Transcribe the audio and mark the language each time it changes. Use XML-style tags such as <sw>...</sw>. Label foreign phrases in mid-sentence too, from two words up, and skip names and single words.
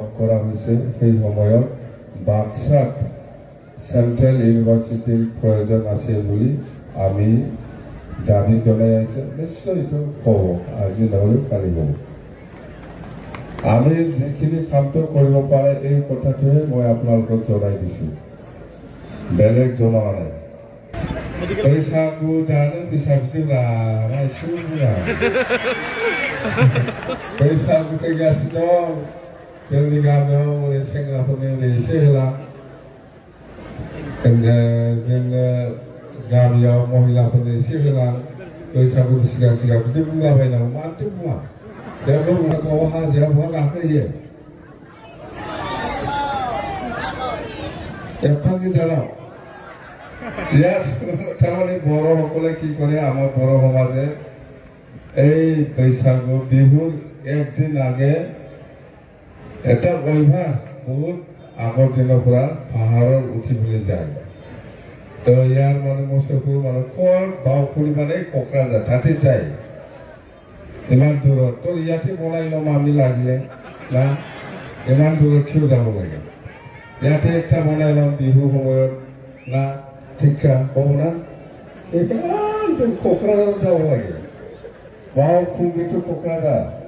<as>কৰা হৈছে সেই সময়ত বাক্সাত চেণ্ট্ৰেল ইউনিভাৰ্চিটিৰ প্ৰয়োজন আছে বুলি আমি দাবী জনাই আহিছে নিশ্চয় এইটো হ'ব আজি নহ'লেও কালি হ'ব আমি যিখিনি কামটো কৰিব পাৰে এই কথাটোহে মই আপোনালোকক জনাই দিছোঁ বেলেগ জনোৱা নাই</as> <brx>बैसागु जानो बिसाबिदिब्ला मानसिफोरा बैसागु फैगासिनो दं जोंनि गामियाव ओरै सेंग्राफोरनो ओरै एसे होला जोङो गामियाव महिलाफोरनो एसे होना बैसागुनि सिगां सिगां बिदि बुंलाबायनांगौ मानोथो बुङा दा गावबा हाजिरा बहा गाखोयो एफा गोजानाव</brx> <as>ইয়াত তাৰমানে বড়োসকলে কি কৰে আমাৰ বড়ো সমাজে এই বৈশাগু বিহুৰ একদিন আগে এটা অভ্যাস বহুত আগৰ দিনৰ পৰা পাহাৰৰ উঠিবলৈ যায় তো ইয়াৰ মানে মোচকু মানে কৰ বাওঁফুলি মানে কোকৰাঝাৰ তাতে যায় ইমান দূৰত তো ইয়াতে বনাই ল'ম আমি লাগিলে না ইমান দূৰত কিয় যাব লাগে ইয়াতে একটা বনাই ল'ম বিহু সময়ত না ঠিকা হ'ব না ইমান দূৰ কোকৰাঝাৰত যাব লাগে বাওঁফুলিটো কোকৰাঝাৰ</as>